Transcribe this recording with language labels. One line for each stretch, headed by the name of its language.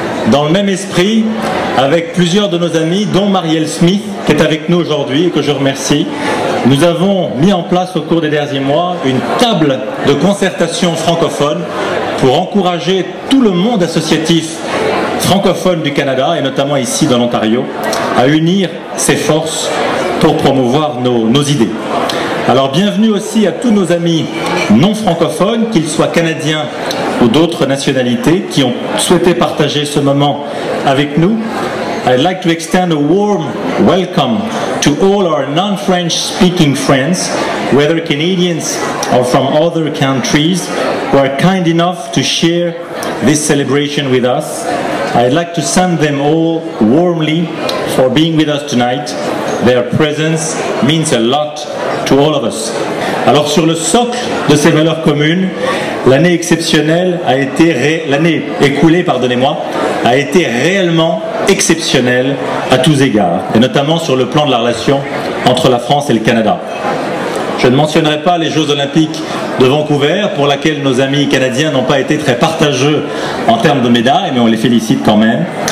French: Dans le même esprit, avec plusieurs de nos amis, dont Marielle Smith, qui est avec nous aujourd'hui et que je remercie, nous avons mis en place au cours des derniers mois une table de concertation francophone pour encourager tout le monde associatif francophone du Canada, et notamment ici dans l'Ontario, à unir ses forces pour promouvoir nos idées. Alors bienvenue aussi à tous nos amis non francophones, qu'ils soient canadiens ou d'autres nationalités, qui ont souhaité partager ce moment avec nous.
English: I'd like to extend a warm welcome to all our non-French speaking friends, whether Canadians or from other countries, who are kind enough to share this celebration with us. I'd like to thank them all warmly for being with us tonight. Their presence means a lot to all of us.
French: Alors sur le socle de ces valeurs communes, l'année exceptionnelle a été, l'année écoulée, pardonnez-moi, a été réellement exceptionnelle à tous égards, et notamment sur le plan de la relation entre la France et le Canada. Je ne mentionnerai pas les Jeux Olympiques de Vancouver, pour laquelle nos amis canadiens n'ont pas été très partageux en termes de médailles, mais on les félicite quand même.